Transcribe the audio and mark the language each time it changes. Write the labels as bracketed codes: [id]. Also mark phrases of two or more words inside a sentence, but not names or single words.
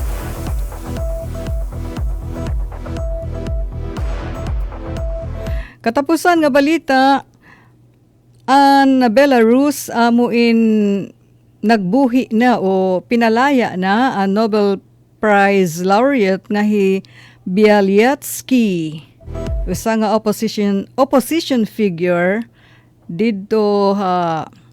[war] Katapusan nga balita, ang Belarus amo in nagbuhi na o pinalaya na ang Nobel Prize laureate nga hi Bialyatsky. Usa nga [en] opposition figure [war] didto ha